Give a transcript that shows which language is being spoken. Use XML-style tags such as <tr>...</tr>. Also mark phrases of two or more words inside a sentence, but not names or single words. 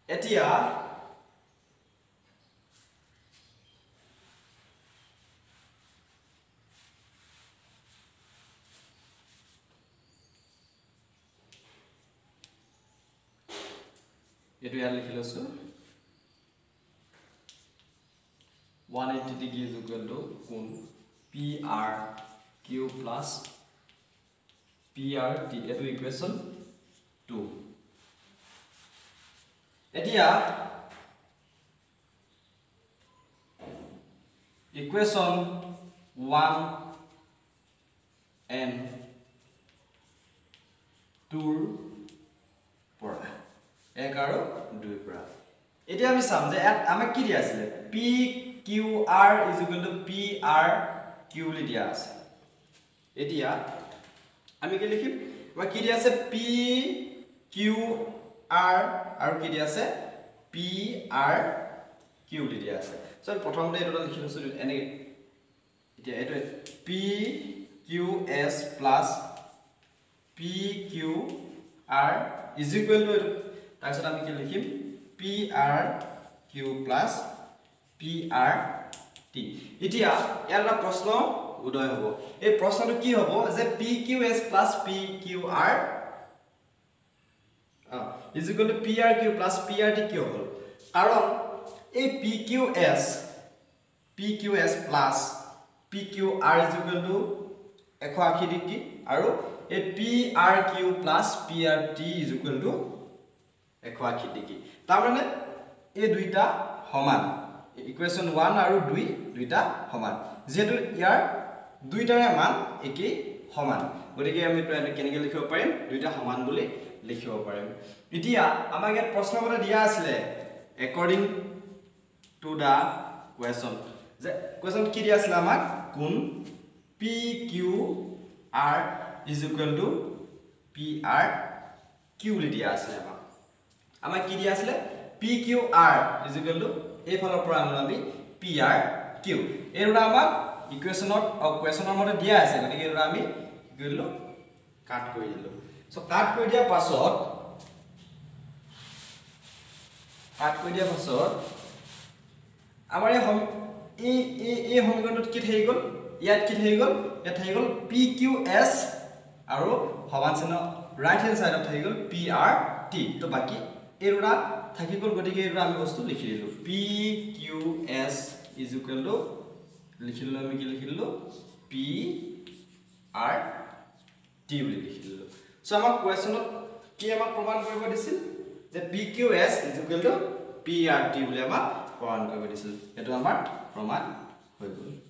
<as>এতিয়া এটো ইয়াত লিখি লৈছো</as> <en>180 degree is equal to</en> <as>কোণ PRQ plus PRT এটো ইকুৱেশ্যন 2 এতিয়া ইকুৱেশ্যন 1 and 2 পৰা 1 আৰু 2 পৰা এতিয়া আমি চাম যে আমাক কি দিয়া আছিল</as> <en>PQR is equal to PRQ</en> <as>লি দিয়া আছে এতিয়া আমি কি লিখিম বা কি দিয়া আছে PQR আৰু কি দিয়া আছে PRQ লি দিয়া আছে সো প্ৰথমতে এটা লিখি লৈছো এনে এতিয়া এটো</as> <en>PQS plus PQR is equal to</en> <as>তাৰপিছত আমি কি লিখিম</as> <en>PRQ plus</en> <as>PRT এতিয়া ইয়াৰ প্ৰশ্ন উদয় হ'ব এই প্ৰশ্নটো কি হ'ব যে</as> <en>PQS plus PQR is equal to PRQ plus PRT</en> <as>কি হ'ব কাৰণ এই PQS</as> <en>plus PQR is equal to 180 ডিগ্ৰী</en> <as>আৰু এই</as> <en>PRQ plus PRT is equal to</en> <as>180 ডিগ্ৰী তাৰ মানে এই দুইটা সমান ইকুৱেশ্যন 1 আৰু 2 দুইটা সমান যেহেতু ইয়াৰ দুইটাৰে মান একেই সমান গতিকে আমি কেনেকৈ লিখিব পাৰিম দুইটা সমান বুলি লিখিব পাৰিম এতিয়া আমাক ইয়াত প্ৰশ্নমতে দিয়া আছিল</as> <en>according to the question</en> <as>যে question কি দিয়া আছিল আমাক কোণ</as> <en>PQR is equal to PRQ</en> <as>লি দিয়া আছিল আমাক কি দিয়া আছিল</as> <en>PQR is equal to</en> <as>এই ফলৰ পৰা আমি PRQ এৰুৰা আমাক ইকুৱেশ্যনত কোৱেশ্যনৰ মতে দিয়া আছে গতিকে এৰুৰা আমি কি কৰিলো কাট কৰি দিলো সো কাট কৰি দিয়া পাছত আমাৰ এই সমীকৰণত কি থাকি গল ইয়াত কি থাকি গল ইয়াত থাকি গল PQS আৰু সমান চিহ্ন ৰাইট হেণ্ড সাইডত থাকি গল PRT তো বাকি এৰুৰা থাকি গল গতিকে এৰুৰা আমি বস্তু লিখি দিলো</as> <en>PQS is equal to</en> <as>লিখিলো আমি কি লিখিলো PRT বুলি লিখিলো সো আমাৰ কোৱেশ্যনত কি আমাক প্ৰমাণ কৰিব দিছিল যে</as> <en>PQS is equal to PRT</en> <as>বুলি আমাক প্ৰমাণ কৰিব দিছিল এটো আমাৰ প্ৰমাণ হৈ গল</as>